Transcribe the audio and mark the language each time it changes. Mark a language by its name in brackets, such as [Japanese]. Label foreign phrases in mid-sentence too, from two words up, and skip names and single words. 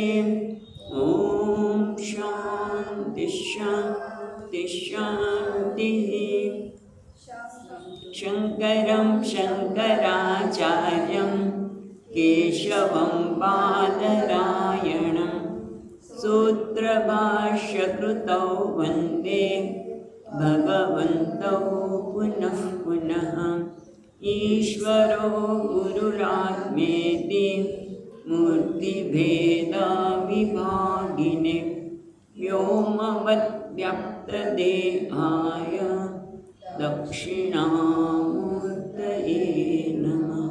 [Sanskrit] ઓમ શાંતિ શાંતિ શાંતિ. શંકરં શંકરાચાર્યં કેશવં બાદરાયણં सूत्रभाष्यकृतौ वन्दे भगवन्तौ पुनः पुनः। ईश्वरो गुरुरात्मेति मूर्तिभेदाविभागिने व्योमवद्व्यक्तदेहाय दक्षिणामूर्तये नमः।